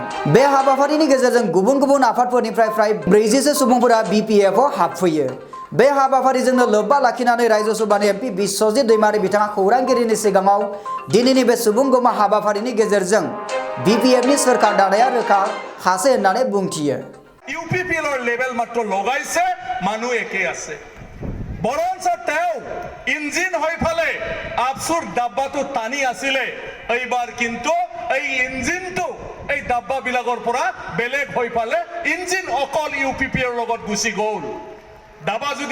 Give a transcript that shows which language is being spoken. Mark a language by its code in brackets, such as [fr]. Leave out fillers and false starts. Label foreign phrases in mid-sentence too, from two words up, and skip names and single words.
[brx] बे हाबाफारिनि गेजेरजों गुबुन गुबुन आफादफोरनिफ्राय फ्राय 40 सुबुंफोरा बिपिएफआव हाबफैयो। बे हाबाफारिजोंनो लोब्बा लाखिनानै रायजो सभानि एमपि बिश्वजित दैमारी बिथाङा खौरांगिरिनि सिगाङाव दिनैनि बे सुबुंगमा हाबाफारिनि गेजेरजों बिपिएफनि सोरखार दानाया रोखा हासे होननानै बुंथियो। [as] ইউপিপিএলৰ লেভেল মাত্ৰ লগাইছে, মানুহ একে আছে। বৰঞ্চ তেওঁ ইঞ্জিন হৈ ফালে আফচুৰ ডাব্বাটো টানি আছিলে। এইবাৰ কিন্তু এই ইঞ্জিনটো এই ডাব্বাবিলাকৰ পৰা বেলেগ হৈ পালে ইঞ্জিন অকল UPPৰ লগত গুচি গ'ল ডাবা যদি